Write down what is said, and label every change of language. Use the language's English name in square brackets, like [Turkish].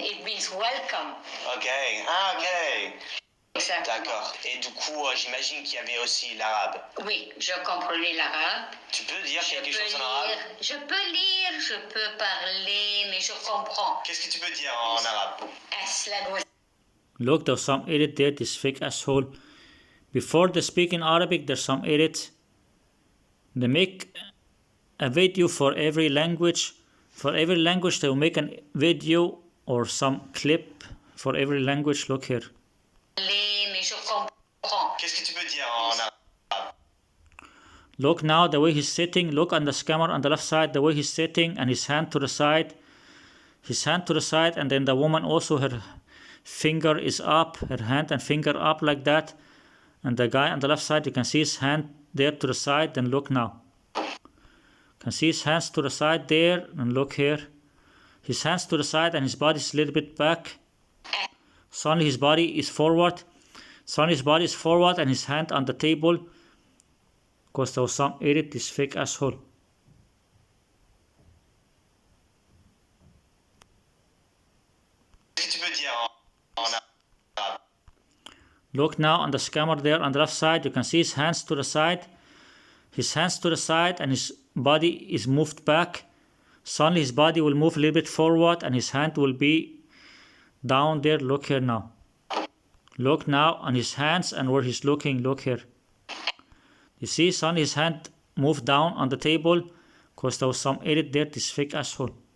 [English] It means welcome. [French] Ok, ok. Exactement. D'accord. Et du coup, j'imagine qu'il y avait aussi l'arabe. Oui, je comprenais l'arabe. Tu peux dire quelque chose en arabe? Je peux lire, je peux parler, mais je comprends. Qu'est-ce que tu peux dire en arabe? [Arabic] Ahlan wa [English] Look, there's some edit there, this fake asshole. Before they speak in Arabic, there's some edit. They make a video for every language. For every language, they will make a video or some clip for every language. Look here. [French] mais je comprends. Qu'est-ce que tu peux dire en arabe? [English] Look now the way he's sitting. Look on the camera on the left side, the way he's sitting, and his hand to the side. His hand to the side, and then the woman also, her finger is up, her hand and finger up like that. And the guy on the left side, you can see his hand there to the side. Then look now. You can see his hands to the side there, and look here. His hands to the side and his body is a little bit back. Suddenly his body is forward. Suddenly his body is forward and his hand on the table. Because there was some edit, this fake asshole. [French] Qu'est-ce que tu peux dire en arabe? [English] Look now on the scammer there on the left side, you can see his hands to the side. His hands to the side and his body is moved back. Suddenly his body will move a little bit forward and his hand will be down there. Look here now. Look now on his hands and where he's looking. Look here. You see, suddenly his hand moved down on the table because there was some edit there, this fake asshole.